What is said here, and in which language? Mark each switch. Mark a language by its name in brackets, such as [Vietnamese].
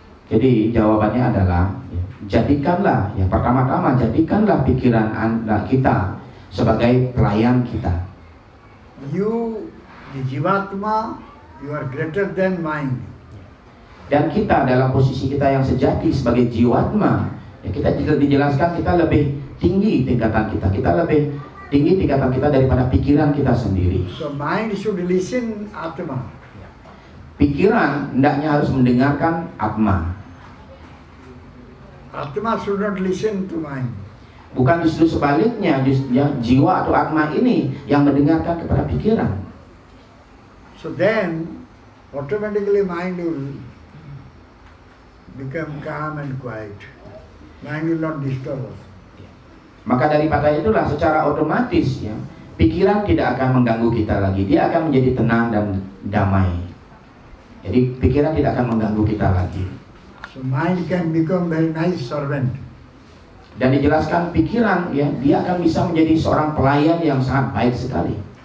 [Indonesian] Jadi jawabannya adalah jadikanlah, yang pertama-tama jadikanlah pikiran anda kita sebagai pelayan kita. [English] You, the Jivatma, you are greater than mind. [Indonesian] Dan kita dalam posisi kita yang sejati sebagai jiwatma, ya kita dijelaskan kita lebih tinggi tingkatan kita lebih tinggi tingkatan kita daripada pikiran kita sendiri. [English] So mind should listen Atma. [Indonesian] Pikiran hendaknya harus mendengarkan Atma. [English] Atma should not listen to mind. [Indonesian] Bukan justru sebaliknya, jiwa atau Atma ini yang mendengarkan kepada pikiran. [English] So then automatically mind will become calm and quiet. Mind will not disturb us. [Indonesian] Maka daripada itulah secara otomatis ya, pikiran tidak akan mengganggu kita lagi. Dia akan menjadi tenang dan damai. Jadi pikiran tidak akan mengganggu kita lagi. [English] So mind can become very nice servant. [Indonesian] Dan dijelaskan pikiran ya, dia akan bisa menjadi seorang pelayan yang sangat baik sekali.